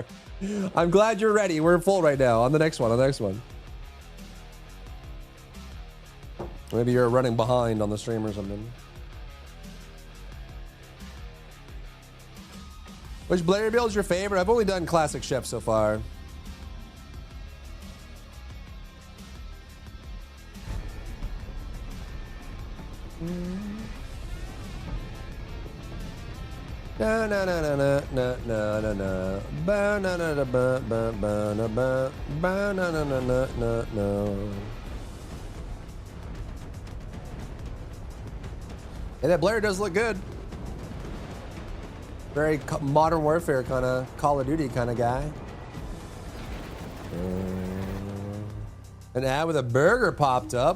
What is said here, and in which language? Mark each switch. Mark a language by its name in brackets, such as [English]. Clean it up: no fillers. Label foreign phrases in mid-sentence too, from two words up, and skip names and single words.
[English] I'm glad you're ready. We're full right now. On the next one, Maybe you're running behind on the stream or something. Which Blair build is your favorite? I've only done Classic Chef so far. Na na na na na na na na na ba na na na ba ba ba na ba ba na na na na na na. Hey, that Blair does look good. Very Modern Warfare kind of Call of Duty kind of guy. An ad with a burger popped up.